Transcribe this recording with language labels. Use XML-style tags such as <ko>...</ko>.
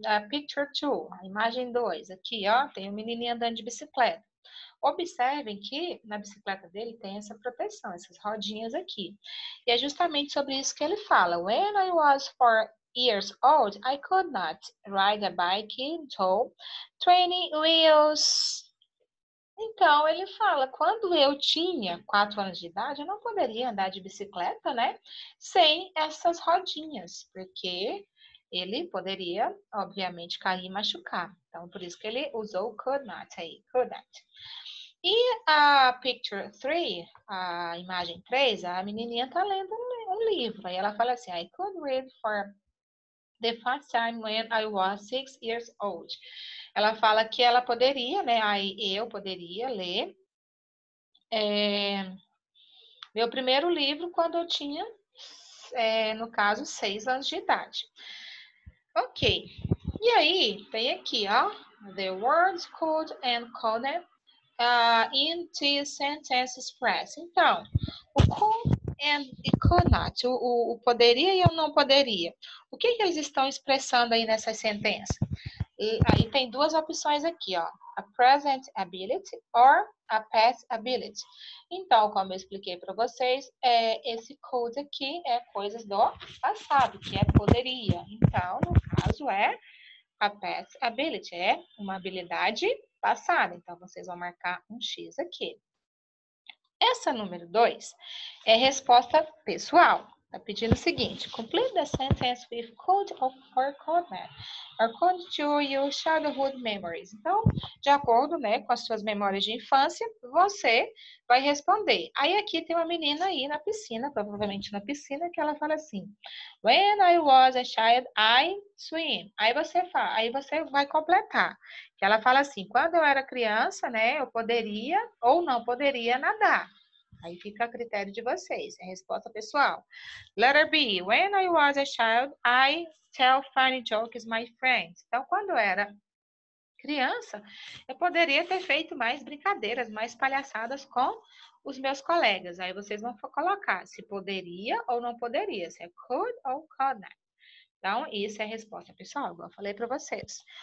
<pt>Picture 2, a imagem 2. Aqui, ó, tem um menininho andando de bicicleta. Observem que na bicicleta dele tem essa proteção, essas rodinhas aqui. E é justamente sobre isso que ele fala.</pt> <en>When I was 4 years old, I could not ride a bike until 20 wheels.</en> <pt>Então, ele fala, quando eu tinha 4 anos de idade, eu não poderia andar de bicicleta, né? Sem essas rodinhas, porque ele poderia, obviamente, cair e machucar. Então, por isso que ele usou could not aí, could not. E a picture 3, a imagem 3, a menininha tá lendo um livro.</pt> <en>Aí ela fala assim, I could read for the first time when I was 6 years old.</en> <pt>Ela fala que ela poderia, né? Aí eu poderia ler meu primeiro livro quando eu tinha, no caso, 6 anos de idade.</pt> <en>Ok.</en> <pt>E aí, tem aqui, ó,</pt> <en>the words could and couldn't into sentence express.</en> <pt>Então, o could and could not, o poderia e o não poderia. O que eles estão expressando aí nessa sentença? E aí tem duas opções aqui, ó.</pt> <en>A present ability or a past ability.</en> <pt>Então, como eu expliquei para vocês, esse could aqui é coisas do passado, que é poderia. Então, no caso, é</pt> <en>a past ability,</en> <pt>é uma habilidade passada. Então, vocês vão marcar um X aqui. Essa número 2 é resposta pessoal. Está pedindo o seguinte:</pt> <en>complete the sentence with could or could not, according to your childhood memories.</en> <pt>Então, de acordo, né, com as suas memórias de infância, você vai responder. Aí aqui tem uma menina aí na piscina, provavelmente na piscina, que ela fala assim:</pt> <en>When I was a child, I swim.</en> <pt>Aí você vai completar. Que ela fala assim: quando eu era criança, né, eu poderia ou não poderia nadar. Aí fica a critério de vocês, é a resposta pessoal.</pt> <en>Letter B. When I was a child, I tell funny jokes my friends.</en> <pt>Então, quando eu era criança, eu poderia ter feito mais brincadeiras, mais palhaçadas com os meus colegas. Aí vocês vão colocar se poderia ou não poderia, se é could ou could not. Então, isso é a resposta pessoal, igual eu falei para vocês.</pt>